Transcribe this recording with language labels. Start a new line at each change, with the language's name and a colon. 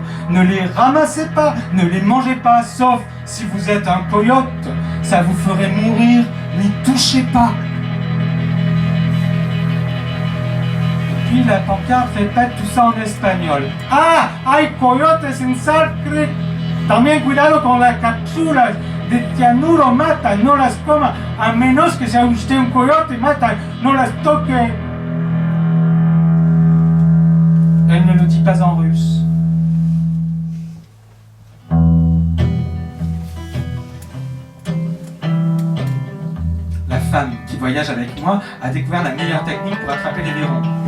French: Ne les ramassez pas, ne les mangez pas, sauf si vous êtes un coyote, ça vous ferait mourir, n'y touchez pas. » Puis la pancarte répète tout ça en espagnol.
Spanish: Ah, hay coyotes en Salt Creek. También cuidado con las cápsulas de cianuro, mata, no las coma, a menos que sea usted un coyote, mata, no las toque.
French: Elle ne le dit pas en russe. La femme qui voyage avec moi a découvert la meilleure technique pour attraper les verrons.